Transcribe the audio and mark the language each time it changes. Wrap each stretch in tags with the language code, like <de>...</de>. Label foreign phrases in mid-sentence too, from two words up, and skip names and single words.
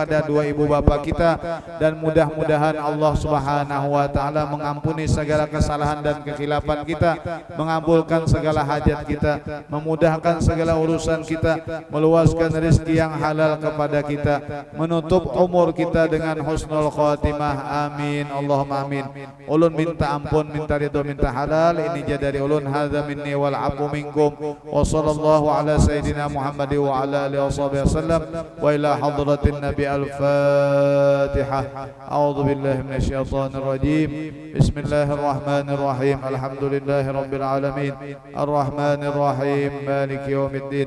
<id>kedua ibu bapa kita, dan mudah-mudahan Allah</id> <ar>سبحانه وتعالى</ar> <id>mengampuni segala kesalahan dan kekhilafan kita, mengabulkan segala hajat kita, memudahkan segala urusan kita, meluaskan rezeki yang halal kepada kita, menutup umur kita dengan</id> <ar>حسن الخاتمة. آمين اللهم آمين.</ar> <bjn>Ulun minta ampun, minta ridho, minta halal. Ini jadi ulun,</bjn> <ar>هذا مني والعفو منكم. وصلى الله على سيدنا محمد وعلى آله وسلم وإلى حضرة النبي الفاتحة. أعوذ بالله من الشيطان الرجيم. بسم الله الرحمن الرحيم. الحمد لله رب العالمين. الرحمن الرحيم. مالك يوم الدين.</ar>